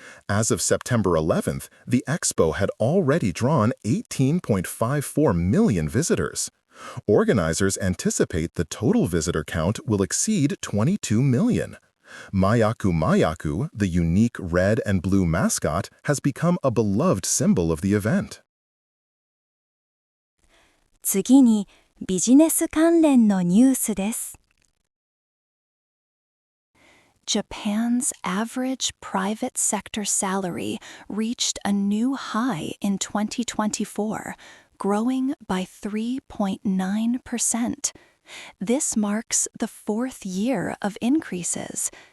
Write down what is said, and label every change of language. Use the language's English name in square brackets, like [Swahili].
[English] As of September 11th, the Expo had already drawn 18.54 million visitors. Organizers anticipate the total visitor count will exceed 22 million. Mayaku, the unique red and blue mascot, has become a beloved symbol of the event. [Japanese] 次にビジネス関連のニュースです。 [English] Japan's average private sector salary reached a new high in 2024, growing by 3.9%. This marks the fourth year of increases.